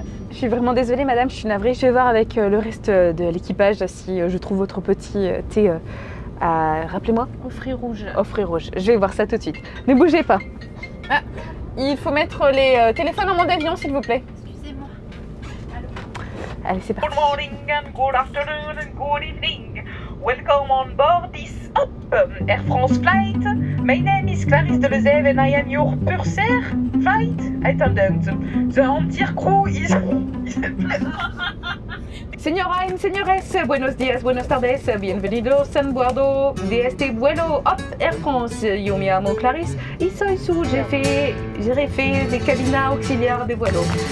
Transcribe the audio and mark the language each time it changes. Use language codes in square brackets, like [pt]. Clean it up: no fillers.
[fr] Je suis vraiment désolée madame, je suis navrée. Je vais voir avec le reste de l'équipage si je trouve votre petit thé rappelez-moi. Au fruits rouges. Au fruits rouges. Je vais voir ça tout de suite. Ne bougez pas. Ah, il faut mettre les téléphones en mode avion s'il vous plaît. Excusez-moi. Allez, c'est parti. [en] Good morning and good afternoon and good evening. Welcome on board this Air France flight. My name is Clarisse Delezev and I am your purser flight attendant. The entire crew is... [es] Señora y señores, buenos días, buenas tardes, bienvenidos en bordo de este vuelo Up Air France. Yo me llamo Clarisse y soy su jefe de cabina auxiliar de vuelo.